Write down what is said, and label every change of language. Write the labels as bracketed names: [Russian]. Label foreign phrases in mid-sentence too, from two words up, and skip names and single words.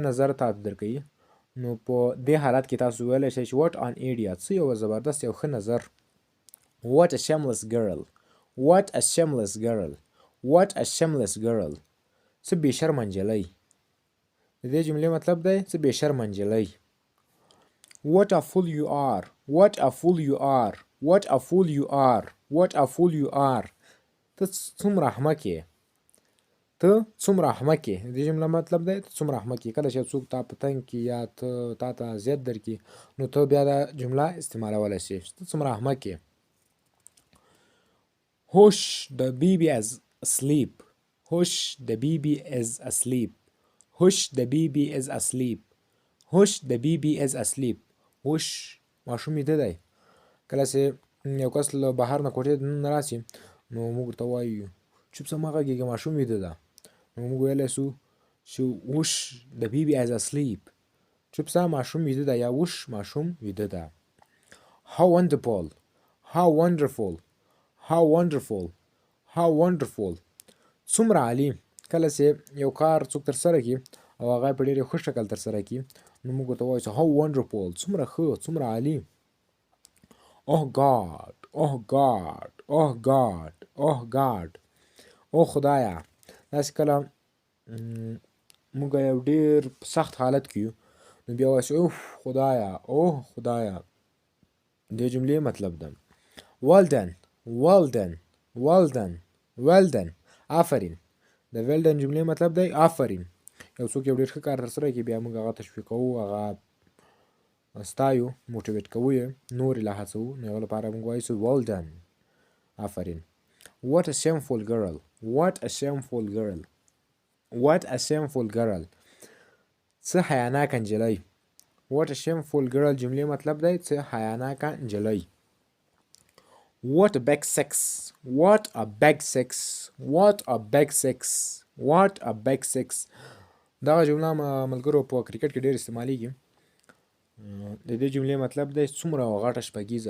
[Pashto] نظر تاته درکوي نو په دې حالت کې تاسو ویلی شئ چې [English] what an idea [Pashto] څه یو زبردست یو ښه نظر [English] what a shameless girl what a shameless girl what a shameless girl [Pashto] څه بې شرمه نجلۍ د دې جملې مطلب دی څه بې شرمه نجلۍ [English] what a fool you are what a fool you are what a fool you are what a fool you are [Pashto] ته څومره احمق یې ته څومره احمق یې د دې جمله مطلب دی ته څومره احمق یې کله چې څوک تا په تنګ کړي یا تا ته اذیت درکړي نو ته بیا دا جمله استعمالولی شې ته څومره احمق یې [English] hush the baby is asleep hush the baby is asleep hush the baby is asleep hush the baby is asleep hush [Pashto] ماشوم ویده دی کله چې یو کس له بهر نه کوټې نه راسي نو موږ ورته وایو چوپ شه مه غږېږه ماشوم ویده ده نو موږ ویلی شو چې وش [English] the baby is asleep [Pashto] چوپ شه ماشوم ویده ده یا وش ماشوم ویده ده [English] how wonderful how wonderful how wonderful how wonderful [Pashto] څومره عالي کله چې یو کار څوک ترسره کړي او هغه په ډېر ښه شکل ترسره کړي نو موږ ورته وایو چې [English] how wonderful [Pashto] څومره ښه څومره عالي [English] oh god oh god oh god oh god [Pashto] او خدایا داسې کله موږ یو ډېر سخت حالت کې یو نو بیا وایي اوف خدایا اوه خدایا. دې جملې مطلب ده [English] well done well done well done well done آفرین. [Pashto] د [English] well done [Pashto] جملې مطلب دی آفرین. یو څوک یو ډېر ښه کار ترسره کړي بیا موږ هغه تشویقوو، هغه ستایو، موټیویټ کوو یې، نور یې لا هڅوو. نو هغه لپاره موږ وایو [English] well done آفرین. what a shameful girl what a shameful girl what a shameful girl [Pashto] څه حیاناکه نجلۍ. [English] what a shameful girl [Pashto] جملې مطلب دی څه حیاناکه نجلۍ. [English] what a big sex what a big sex what a big sex what a big sex [Pashto] دغه جمله ملګرو په کرکټ کې ډېر استعمالیږي. د دې جملې مطلب دی څومره غټه شپږیزه.